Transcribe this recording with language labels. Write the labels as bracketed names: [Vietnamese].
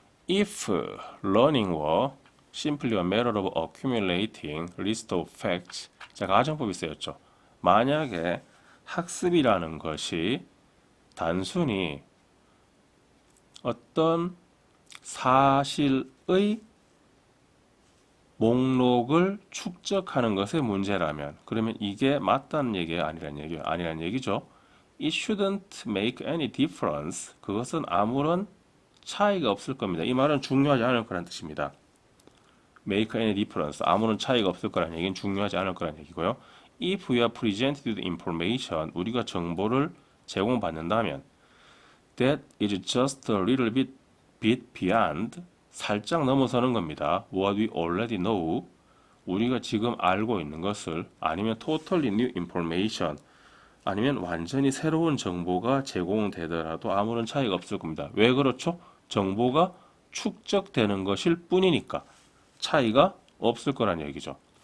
[English] If learning were simply a matter of accumulating list of facts. [Korean] 자, 가정법이 쓰였죠. 만약에 학습이라는 것이 단순히 어떤 사실의 목록을 축적하는 것에 문제라면 그러면 이게 맞다는 얘기예요? 아니란 얘기죠. [English] It shouldn't make any difference. [Korean] 그것은 아무런 차이가 없을 겁니다. 이 말은 중요하지 않을 거란 뜻입니다. [English] make any difference. [Korean] 아무런 차이가 없을 거란 얘기는 중요하지 않을 거란 얘기고요. [English] If we are presented with information. [Korean] 우리가 정보를 제공받는다면 [English] that is just a little bit beyond. [Korean] 살짝 넘어서는 겁니다. [English] What we already know. [Korean] 우리가 지금 알고 있는 것을 아니면 [English] totally new information. [Korean] 아니면 완전히 새로운 정보가 제공되더라도 아무런 차이가 없을 겁니다. 왜 그렇죠? 정보가 축적되는 것일 뿐이니까 차이가 없을 거란 얘기죠.